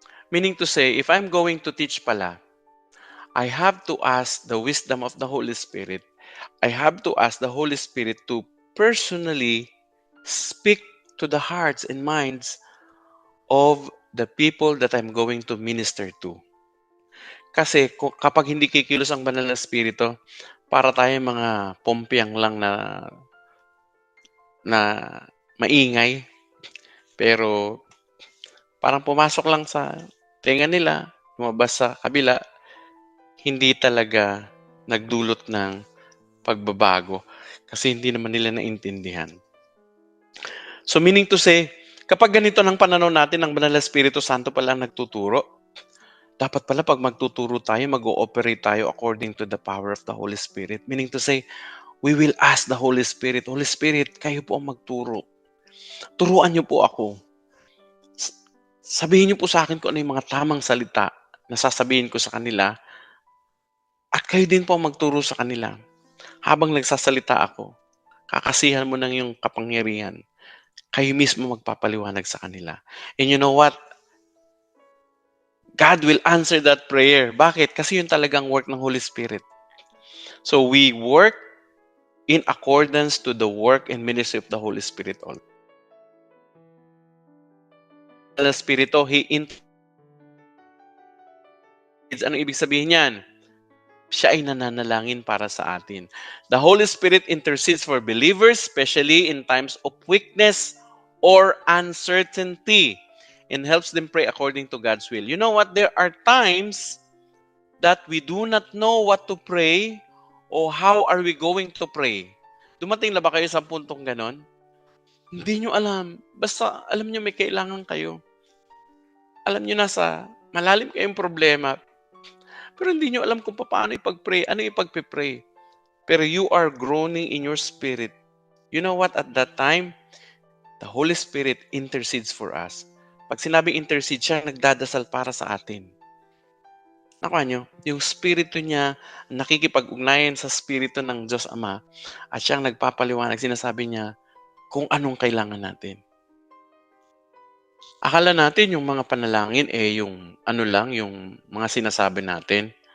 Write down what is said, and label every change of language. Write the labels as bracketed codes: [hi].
[en] Meaning to say, if I'm going to teach pala, I have to ask the wisdom of the Holy Spirit. I have to ask the Holy Spirit to personally speak to the hearts and minds of the people that I'm going to minister to. [tl] Kasi kapag hindi kikilos ang banal na spirito, para tayong mga pompiang lang na maingay, pero parang pumasok lang sa tenga nila, lumabas sa kabila, hindi talaga nagdulot ng pagbabago kasi hindi naman nila naintindihan. [en] So meaning to say, [tl] kapag ganito ng pananaw natin, ang Banal na Espiritu Santo pala ang nagtuturo, dapat pala pag magtuturo tayo, mag-ooperate tayo [en] according to the power of the Holy Spirit. Meaning to say, we will ask the Holy Spirit, Holy Spirit, [tl] kayo po ang magturo. Turuan niyo po ako. Sabihin niyo po sa akin kung ano yung mga tamang salita na sasabihin ko sa kanila at kayo din po ang magturo sa kanila. Habang nagsasalita ako, kakasihan mo ng iyong kapangyarihan. Kayo mismo magpapaliwanag sa kanila. [en] And you know what? God will answer that prayer. [tl] Bakit? Kasi yun talagang [en] work ng Holy Spirit. So we work in accordance to the work and ministry of the Holy Spirit. The Espiritu, He intercedes. [tl] Ano ibig sabihin niyan? Siya ay nananalangin para sa atin. [en] The Holy Spirit intercedes for believers, especially in times of weakness or uncertainty, and helps them pray according to God's will. You know what? There are times that we do not know what to pray o how are we going to pray. [tl] Dumating na ba kayo sa puntong ganon? Hindi nyo alam. Basta alam nyo may kailangan kayo. Alam nyo nasa malalim kayong problema, pero hindi nyo alam kung paano ipag-pray, ano ipag-pray. Pero [en] you are groaning in your spirit. You know what? At that time, the Holy Spirit intercedes for us. [tl] Pag sinabing intercede, siya nagdadasal para sa atin. Nakuha nyo? Yung spirito niya, nakikipag-ugnayan sa spirito ng Diyos Ama at siyang nagpapaliwanag, sinasabi niya kung anong kailangan natin. Akala natin yung mga panalangin yung ano lang, yung mga sinasabi natin.